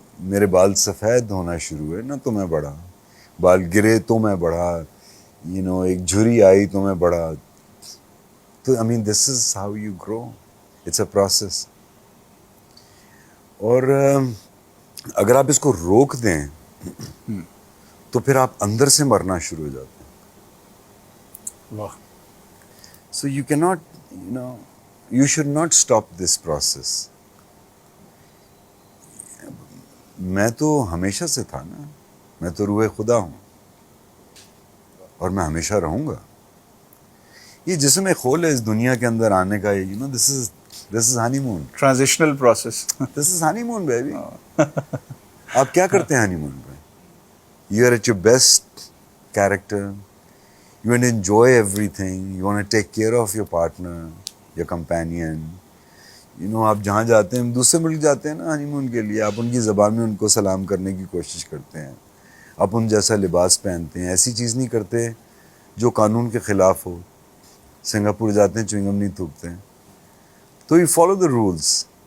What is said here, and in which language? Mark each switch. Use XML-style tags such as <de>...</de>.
<ur>میرے بال سفید ہونا شروع ہوئے نا تو میں بڑھا، بال گرے تو میں بڑھا، ایک جھری آئی تو میں بڑھا.</ur> <en>تو this is how you grow. It's a process.</en> <ur>اور اگر آپ اس کو روک دیں تو پھر آپ اندر سے مرنا شروع ہو جاتے ہیں. واہ.</ur> <en>So you cannot, you should not stop this process.</en> <ur>میں تو ہمیشہ سے تھا نا، میں تو روح خدا ہوں اور میں ہمیشہ رہوں گا. یہ جسم خول ہے اس دنیا کے اندر آنے کا.</ur> <en>this is honeymoon. Transitional process. This is honeymoon, baby.</en> <ur>آپ کیا کرتے ہیں ہنی مون پہ؟</ur> <en>You are at your best character. You want to enjoy everything. You want to take care of your partner, your companion.</en> <ur>آپ جہاں جاتے ہیں، دوسرے ملک جاتے ہیں نا ہنی مون کے لیے، آپ ان کی زبان میں ان کو سلام کرنے کی کوشش کرتے ہیں، آپ ان جیسا لباس پہنتے ہیں. ایسی چیز نہیں کرتے جو قانون کے خلاف ہو. سنگاپور جاتے ہیں چوئنگم نہیں تھوکتے ہیں.</ur> <en>تو you follow the rules.</en>